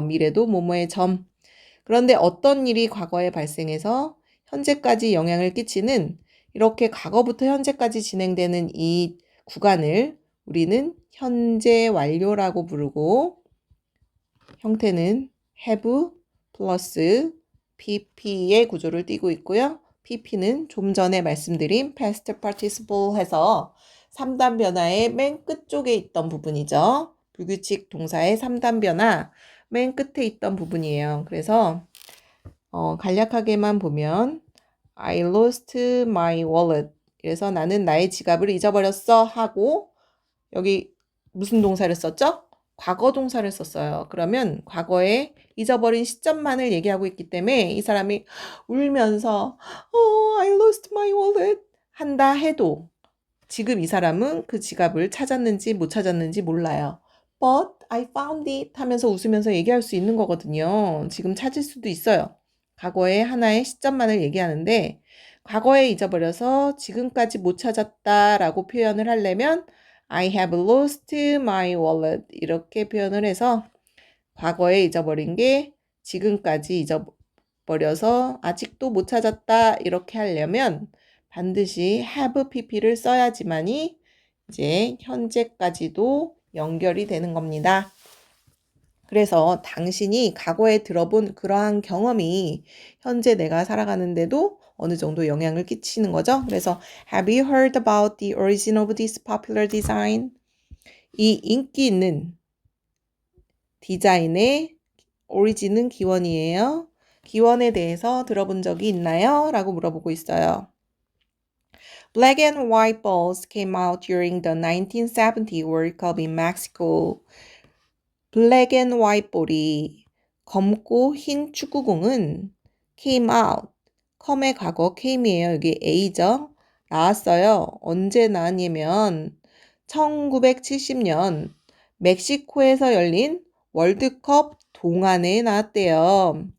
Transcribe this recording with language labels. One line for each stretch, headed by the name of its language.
Korean: 미래도 뭐뭐의 점. 그런데 어떤 일이 과거에 발생해서 현재까지 영향을 끼치는 이렇게 과거부터 현재까지 진행되는 이 구간을 우리는 현재 완료라고 부르고 형태는 have 플러스 pp의 구조를 띠고 있고요. pp는 좀 전에 말씀드린 past participle 해서 3단 변화의 맨 끝쪽에 있던 부분이죠. 불규칙 동사의 3단 변화 맨 끝에 있던 부분이에요. 그래서 간략하게만 보면
English: I lost my wallet.
Korean: 그래서 나는 나의 지갑을 잊어버렸어 하고 여기 무슨 동사를 썼죠? 과거 동사를 썼어요. 그러면 과거에 잊어버린 시점만을 얘기하고 있기 때문에 이 사람이 울면서
English: I lost my wallet
Korean: 한다 해도 지금 이 사람은 그 지갑을 찾았는지 못 찾았는지 몰라요.
English: But I found it
Korean: 하면서 웃으면서 얘기할 수 있는 거거든요. 지금 찾을 수도 있어요. 과거의 하나의 시점만을 얘기하는데 과거에 잊어버려서 지금까지 못 찾았다라고 표현을 하려면
English: I have lost my wallet
Korean: 이렇게 표현을 해서 과거에 잊어버린 게 지금까지 잊어버려서 아직도 못 찾았다 이렇게 하려면 반드시 have pp를 써야지만이 이제 현재까지도 연결이 되는 겁니다. 그래서 당신이 과거에 들어본 그러한 경험이 현재 내가 살아가는데도 어느 정도 영향을 끼치는 거죠. 그래서
English: Have you heard about the origin of this popular design?
Korean: 이 인기 있는 디자인의 오리진은 기원이에요. 기원에 대해서 들어본 적이 있나요? 라고 물어보고 있어요.
English: Black and white balls came out during the 1970 World Cup in Mexico.
Korean: 블랙 앤 화이트 볼이 검고 흰 축구공은 came out. come의 과거 came이에요. 여기 A죠. 나왔어요. 언제 나왔냐면 1970년 멕시코에서 열린 월드컵 동안에 나왔대요.